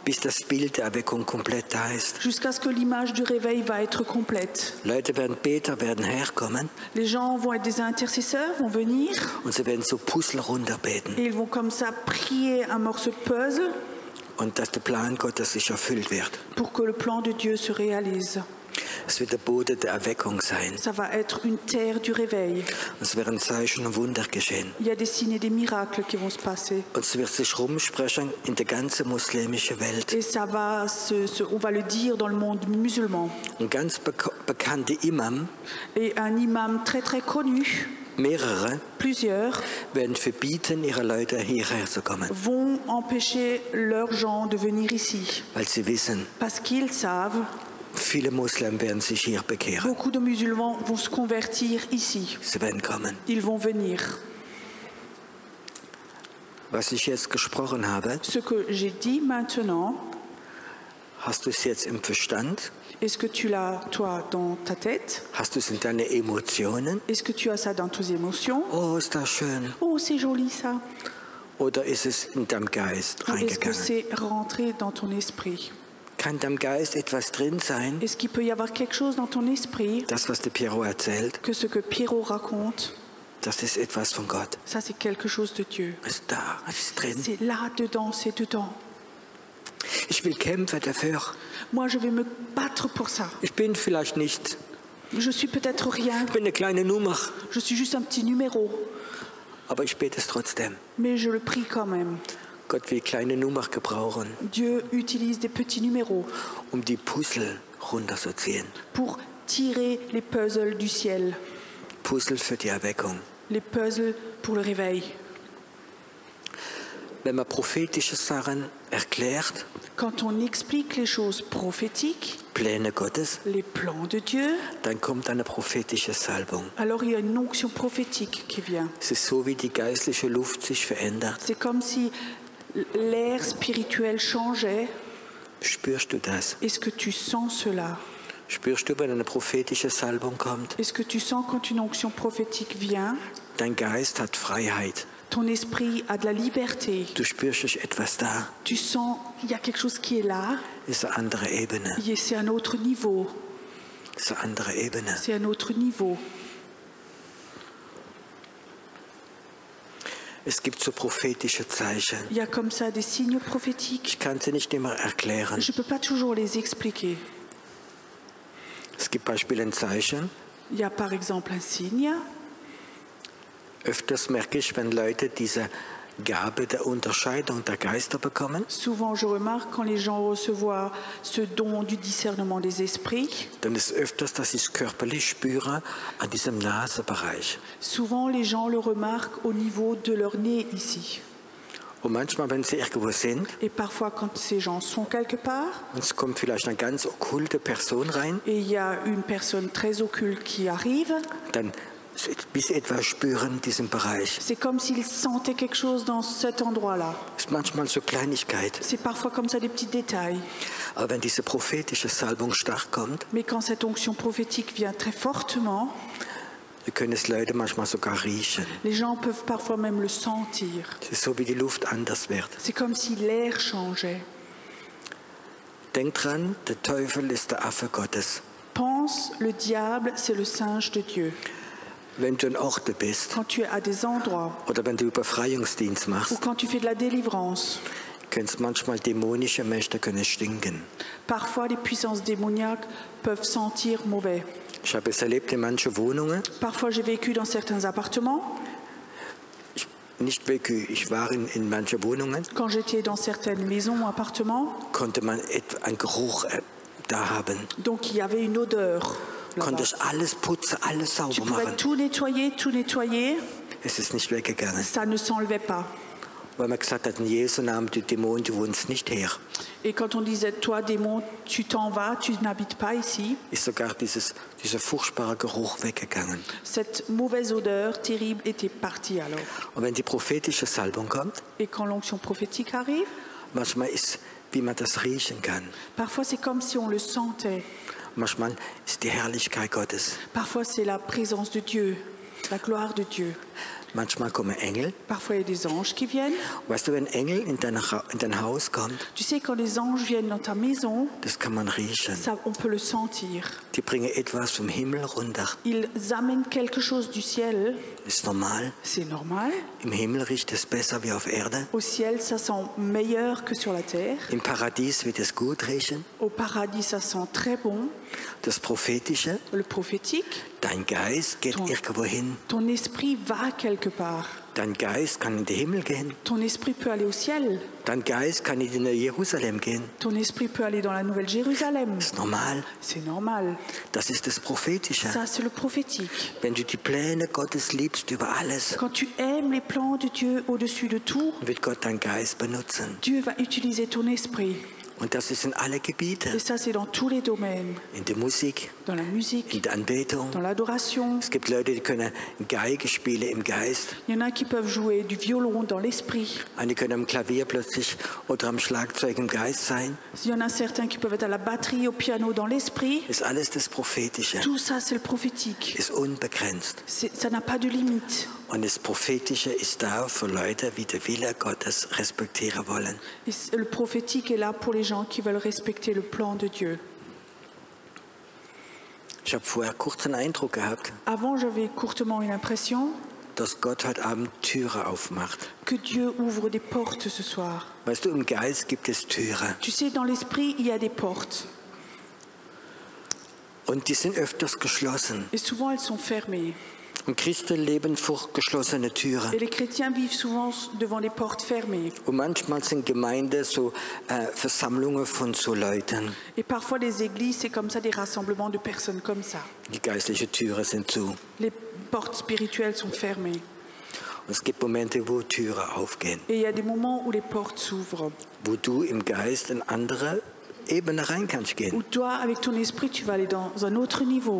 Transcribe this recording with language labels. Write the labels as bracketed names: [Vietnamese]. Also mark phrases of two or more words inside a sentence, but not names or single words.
[German] Bis das Bild der Erweckung komplett da ist. [French] Jusqu'à ce que l'image du réveil va être complète. [German] Leute werden Beter, werden herkommen [French] Les gens vont être des intercesseurs, vont venir. [German] und sie werden so Puzzle runterbeten. [French] Et ils vont comme ça prier un morceau de puzzle [German] Und dass der Plan Gottes sich erfüllt wird. [French] pour que le plan de Dieu se réalise. [German] Es wird der Boden der Erweckung sein. [French] Ça va être une terre du réveil. [German] Es werden Zeichen und Wunder geschehen. [French] Il y a des signes et des miracles qui vont se passer. [German] Und es wird sich rumsprechen in der ganzen muslimischen Welt. [French] Et ça va on va le dire dans le monde musulman. [German] Ein ganz bekannter Imam, [French] Et un imam très très connu, [German] mehrere, [French] plusieurs, [German] werden verbieten, ihre Leute hierher zu kommen. [French] vont empêcher leurs gens de venir ici. [German] Weil sie wissen, [French] Parce qu'ils savent, [German] viele Muslimen werden sich hier bekehren. [French] beaucoup de musulmans vont se convertir ici. [German] Sie werden kommen. [French] Ils vont venir. [German] Was ich jetzt gesprochen habe, [French] Ce que j'ai dit maintenant, [German] hast du es jetzt im Verstand? [French] est-ce que tu l'as, toi, dans ta tête? [German] Hast du es in deine Emotionen? [French] Est-ce que tu as ça dans tes émotions? [German] Oh, ist das schön. [French] Oh, c'est joli ça. [German] Oder ist es in deinem Geist [French] Ou est-ce que [German] reingegangen? [French] c'est rentré dans ton esprit? [German] Kann in deinem Geist etwas drin sein, [French] Est-ce qu'il peut y avoir quelque chose dans ton esprit [German] das, was der Piero erzählt, [French] que ce que Pierrot raconte, [German] das ist etwas von Gott. [French] ça c'est quelque chose de Dieu. [German] Ist da, ist drin. [French] C'est là dedans, c'est dedans. [German] Ich will kämpfen dafür. [French] Moi, je vais me battre pour ça. [German] Ich bin vielleicht nicht, [French] Je suis peut-être rien, [German] ich bin eine kleine Nummer, [French] je suis juste un petit numéro, [German] aber ich bete es trotzdem. [French] mais je le prie quand même. [German] Gott will kleine Nummer gebrauchen, [French] Dieu utilise des petits numéros [German] die Puzzle runterzuziehen. [French] pour tirer les puzzles du ciel, [German] Puzzle für die Erweckung. [French] les puzzles pour le réveil. [German] Wenn man prophetische Sachen erklärt, [French] Quand on explique les choses prophétiques, [German] Pläne Gottes, [French] les plans de Dieu, [German] dann kommt eine prophetische Salbung. [French] alors il y a une onction prophétique qui vient. [German] Es ist so, wie die geistliche Luft sich verändert. [French] C'est comme si l'air spirituel changeait. [German] Spürst du das? [French] Est-ce que tu sens cela? [German] Spürst du, wenn eine prophetische Salbung kommt? [French] Est-ce que tu sens quand une onction prophétique vient, [German] Dein Geist hat Freiheit. [French] ton esprit a de la liberté? [German] Du spürst, es ist etwas da. [French] Tu sens qu'il y a quelque chose qui est là, [German] Es ist eine andere Ebene. [French] et c'est un autre niveau. [German] Es ist eine andere Ebene. [French] C'est un autre niveau. [German] Es gibt so prophetische Zeichen. [French] Il y a comme ça des signes prophétiques. [German] Ich kann sie nicht immer erklären. [French] Je ne peux pas toujours les expliquer. [German] Es gibt beispielsweise ein Zeichen. [French] Il y a par exemple un signe. [German] Öfters merke ich, wenn Leute diese Gabe der Unterscheidung der Geister bekommen, [French] Souvent, je remarque quand les gens reçoivent ce don du discernement des esprits, [German] dann ist öfters, dass ich es körperlich spüre an diesem Nasenbereich. [French] souvent les gens le remarquent au niveau de leur nez ici. [German] Und manchmal, wenn sie irgendwo sind, [French] Et parfois, quand ces gens sont quelque part, [German] und es kommt vielleicht eine ganz okkulte Person rein, [French] et il y a une personne très occulte qui arrive, [German] dann wie sie etwas spüren in diesem Bereich. [French] c'est comme s'ils sentaient quelque chose dans cet endroit-là. [German] Es ist manchmal so Kleinigkeit. [French] C'est parfois comme ça des petits détails. [German] Aber wenn diese prophetische Salbung stark kommt, [French] Mais quand cette onction prophétique vient très fortement, [German] wir können es Leute manchmal sogar riechen. [French] les gens peuvent parfois même le sentir. [German] Es ist so, wie die Luft anders wird. [French] C'est comme si l'air changeait. [German] Denkt dran, der Teufel ist der Affe Gottes. [French] Pense, le diable, c'est le singe de Dieu. [German] Wenn du in Orte bist [French] Quand tu es à des endroits [German] oder wenn du Befreiungsdienst [French] ou [German] machst, [French] quand tu fais de la délivrance, [German] können es manchmal dämonische Mächte können stinken. [French] parfois les puissances démoniaques peuvent sentir mauvais. [German] Ich habe es erlebt in manchen Wohnungen. [French] Parfois j'ai vécu dans certains appartements. [German] Nicht wirklich, ich war in manchen Wohnungen, [French] Quand j'étais dans certaines maisons ou appartements, [German] konnte man einen Geruch da haben. [French] donc il y avait une odeur. là-bas. [German] Konnte ich alles putzen, alles [French] Tu [German] sauber [French] pouvais [German] machen. [French] tout nettoyer, [German] Es ist nicht weggegangen. [French] ça ne s'enlevait pas. [German] Weil man gesagt hat, in Jesu Namen, die Dämonen, die wohnen nicht her. [French] Et quand on disait, toi démon, tu t'en vas, tu n'habites pas ici, [German] Ist sogar dieser furchtbare Geruch weggegangen. [French] cette mauvaise odeur terrible était partie alors. [German] Und wenn die prophetische Salbung kommt, [French] Et quand l'onction prophétique arrive, [German] manchmal ist, wie man das riechen kann. [French] parfois c'est comme si on le sentait. [German] Manchmal ist die Herrlichkeit Gottes. [French] Parfois c'est la présence de Dieu, la gloire de Dieu. [German] Manchmal kommen Engel. [French] Parfois il y a des anges qui viennent. [German] Weißt du, wenn Engel in dein Haus kommt, [French] Tu sais, quand les anges viennent dans ta maison, [German] das kann man riechen. [French] ça, on peut le sentir. [German] Die bringen etwas vom Himmel runter. [French] Ils amènent quelque chose du ciel, [German] Ist normal. [French] c'est normal. [German] Im Himmel riecht es besser wie auf Erde. [French] Au ciel, ça sent meilleur que sur la terre. [German] Im Paradies wird es gut riechen. [French] Au paradis, ça sent très bon. [German] Das Prophetische, [French] Le prophétique, [German] dein Geist geht irgendwo hin. [French] ton esprit va quelque part. [German] Dein Geist kann in den Himmel gehen. [French] Ton esprit peut aller au ciel. [German] Dein Geist kann in Jerusalem gehen. [French] Ton esprit peut aller dans la Nouvelle Jérusalem. [German] Das ist normal. [French] C'est normal. [German] Das ist das Prophetische. [French] Ça, c'est le prophétique. [German] Wenn du die Pläne Gottes liebst über alles, [French] Quand tu aimes les plans de Dieu au-dessus de tout, [German] wird Gott deinen Geist benutzen. [French] Dieu va utiliser ton esprit. [German] Und das ist in alle Gebiete. [French] Et ça, c'est dans tous les domaines. [German] In der Musik, [French] Dans la musique, [German] in der Anbetung. [French] dans l'adoration. [German] Es gibt Leute, die können Geige spielen im Geist. [French] Il y en a qui peuvent jouer du violon dans l'esprit. [German] Einige können am Klavier plötzlich oder am Schlagzeug im Geist sein. [French] Il y en a certains qui peuvent être à la batterie, au piano, dans l'esprit. [German] Ist alles das Prophetische. [French] Tout ça, c'est le prophétique. [German] Ist unbegrenzt. [French] Ça n'a pas de limite. [German] Und das Prophetische ist da für Leute, die den Wille Gottes respektieren wollen. [French] Et le prophétique est là pour les gens qui veulent respecter le plan de Dieu. [German] Ich habe vorher kurz einen Eindruck gehabt, [French] Avant, j'avais courtement une impression [German] dass Gott heute Abend Türe aufmacht. [French] que Dieu ouvre des portes ce soir. [German] Weißt du, im Geist gibt es Türe. [French] Tu sais, dans l'esprit, il y a des portes. [German] Und die sind öfters geschlossen. [French] Et souvent, elles sont fermées. [German] Und Christen leben vor geschlossenen Türen. [French] Et les chrétiens vivent souvent devant des portes fermées. [German] Und manchmal sind Gemeinden so Versammlungen von so Leuten. [French] Et parfois, les églises, c'est comme ça, des rassemblements de personnes comme ça. [German] Die geistlichen Türen sind zu. [French] Les portes spirituelles sont fermées. [German] Und es gibt Momente, wo Türen aufgehen. [French] Et il y a des moments où les portes s'ouvrent. [German] Wo du im Geist in andere Ebene rein kannst gehen. [French] Où toi, avec ton esprit, tu vas aller dans un autre niveau.